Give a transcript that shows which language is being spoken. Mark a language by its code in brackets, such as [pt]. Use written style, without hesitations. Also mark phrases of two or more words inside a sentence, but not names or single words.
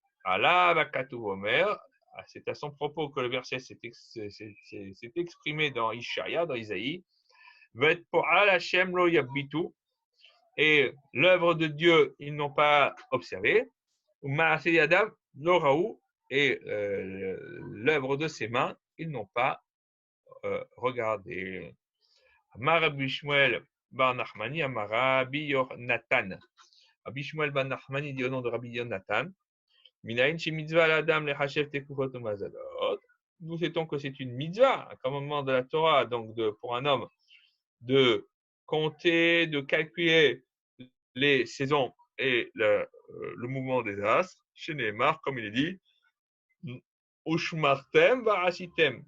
[fr] C'est à son propos que le verset s'est exprimé dans Ishaïa, dans Isaïe. Et l'œuvre de Dieu, ils n'ont pas observé. Et l'œuvre de ses mains, ils n'ont pas regardé. [he] אמר רבי שמואל בר נחמני אמר רבי יונתן. Rabbi Shmuel bar Nachmani [fr] dit au nom de [he] Rabbi Yonatan. מניין שמצוה לאדם לחשב תקופות ומזלות. [fr] Nous sait-on que c'est une mitzvah, un commandement de la Torah, donc pour un homme, de compter, de calculer les saisons et le mouvement des astres. Chez Neymar, comme il est dit, [he] ושמרתם ועשיתם.